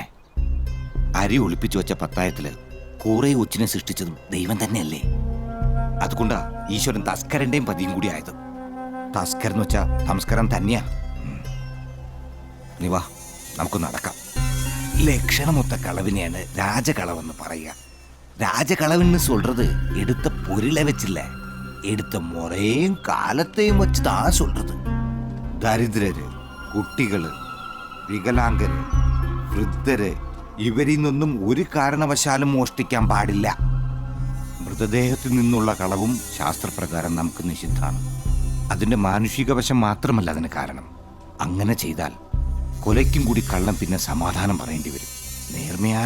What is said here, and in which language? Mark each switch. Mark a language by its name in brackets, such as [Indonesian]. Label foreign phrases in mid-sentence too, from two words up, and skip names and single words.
[Malayalam] അരി ഒളിപ്പിച്ചു വെച്ച പത്തായത്തില് കൂറെ ഒച്ചിനെ സൃഷ്ടിച്ചതും ദൈവം തന്നെയല്ലേ. അതുകൊണ്ടാ ഈശ്വരൻ തസ്കരന്റെയും പതിയും കൂടി ആയത്. തസ്കർ എന്ന് വെച്ചാ നമസ്കാരം തന്നെയാ. നീ വാ, നമുക്ക് നടക്കാം. ലക്ഷണമൊത്ത കളവിനെയാണ് രാജകളവെന്ന് പറയുക. [Tamil] ராஜகளவுன்னு சொல்றது எடுத்த பொருளை வச்சில்ல, எடுத்த முறையும் காலத்தையும் வச்சு தான் சொல்றது. [Malayalam] ദരിദ്രര്, കുട്ടികള്, വികലാംഗര്, വൃദ്ധര് ഇവരിൽ നിന്നൊന്നും ഒരു കാരണവശാലും മോഷ്ടിക്കാൻ പാടില്ല. മൃതദേഹത്തിൽ നിന്നുള്ള കളവും ശാസ്ത്രപ്രകാരം നമുക്ക് നിഷിദ്ധാണ്. അതിന്റെ മാനുഷിക വശം മാത്രമല്ല അതിന് കാരണം. അങ്ങനെ ചെയ്താൽ കൊലയ്ക്കും കൂടി കള്ളം പിന്നെ സമാധാനം പറയേണ്ടി വരും.